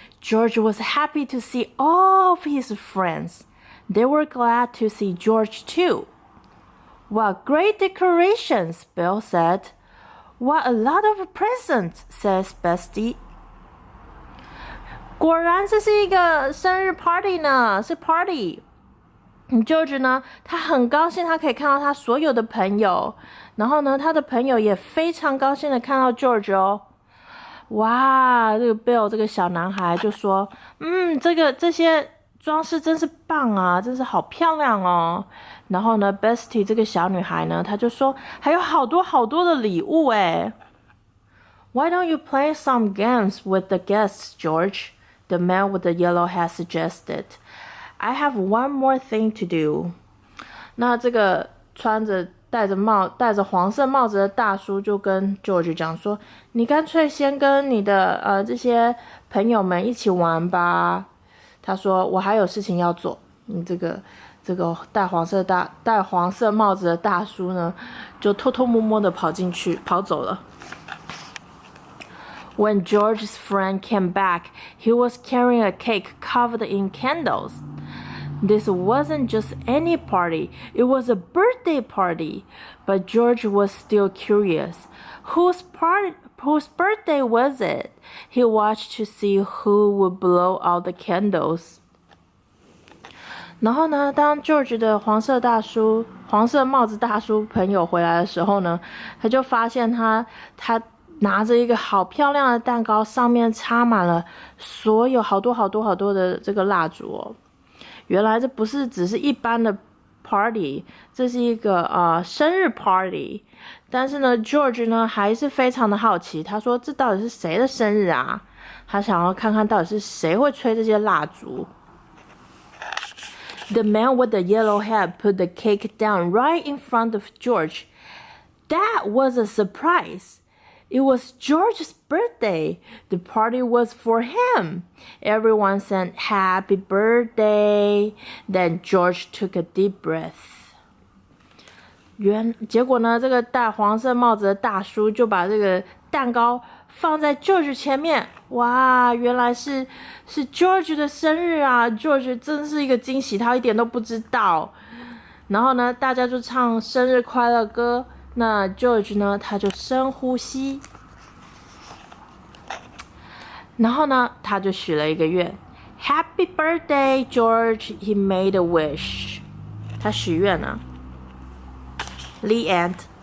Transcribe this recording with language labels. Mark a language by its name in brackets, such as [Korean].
[English] George was happy to see all of his friends. They were glad to see George too.What great decorations, Bill said. What a lot of presents, says Bestie. [Chinese] 果然这是一个生日 party 呢，是 party. George 呢，他很高兴，他可以看到他所有的朋友，然后呢，他的朋友也非常高兴的看到 George 哦。哇，这个 Bill 这个小男孩就说，这些装饰真是棒啊，真是好漂亮哦。然后呢 ，Bestie 这个小女孩呢，她就说还有好多好多的礼物诶。 [English] Why don't you play some games with the guests, George? The man with the yellow hat suggested.I have one more thing to do. [Chinese] 那这个戴着黄色帽子的大叔就跟 George 讲说：“你干脆先跟你的这些朋友们一起玩吧。” 他说：“我还有事情要做。” 这个戴黄色帽子的大叔呢，就偷偷摸摸的跑走了。 [English] When George's friend came back, he was carrying a cake covered in candles.This wasn't just any party, it was a birthday party. But George was still curious. Whose birthday was it? He watched to see who would blow out the candles. [Chinese] 然后呢，当 George 的黄色帽子大叔朋友回来的时候呢，他就发现他拿着一个好漂亮的蛋糕，上面插满了所有好多的这个蜡烛哦。原来这不是只是一般的 party， 这是一个生日 party。但是呢 ，George 呢还是非常的好奇，他说：“这到底是谁的生日啊？” 他想要看看到底是谁会吹这些蜡烛。 [English] The man with the yellow hat put the cake down right in front of George. That was a surprise.It was George's birthday. The party was for him. Everyone sang happy birthday. Then George took a deep breath. [Chinese] 结果呢，这个戴黄色帽子的大叔就把这个蛋糕放在 George 前面。哇，原来是 George 的生日啊 ！George 真是一个惊喜，他一点都不知道。然后呢，大家就唱生日快乐歌。那 George 呢，他就深呼吸，然后呢，他就许了一个愿 ， [English] Happy birthday, George! He made a wish. [Chinese] 他许愿了。 [English] The end.